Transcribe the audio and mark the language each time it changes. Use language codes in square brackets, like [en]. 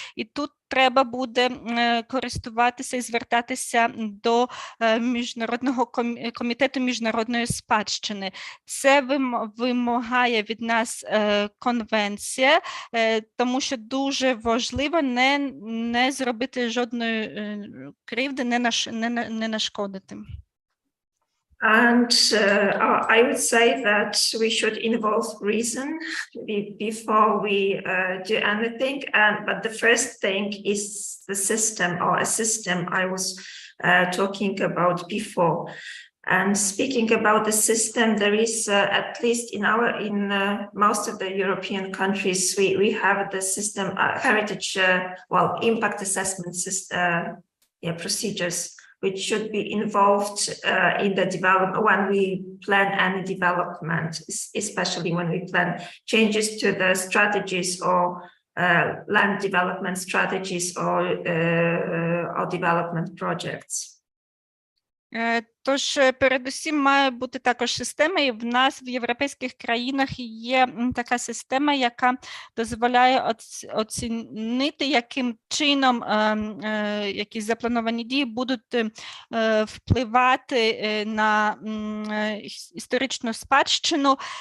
[uk] І тут треба буде користуватися і звертатися до Міжнародного комітету міжнародної спадщини. Це вимагає від нас конвенція, тому що дуже важливо не зробити жодної кривди, не нашкодити. [en] And I would say that we should involve reason before we do anything. But the first thing is the system, or a system I was talking about before. And speaking about the system, there is at least in most of the European countries, we have the system heritage, impact assessment system, procedures, which should be involved in the development when we plan any development, especially when we plan changes to the strategies or land development strategies or development projects. [uk] Тож, передусім, має бути також система, і в нас в європейських країнах є така система, яка дозволяє оцінити, яким чином якісь заплановані дії будуть впливати на історичну спадщину.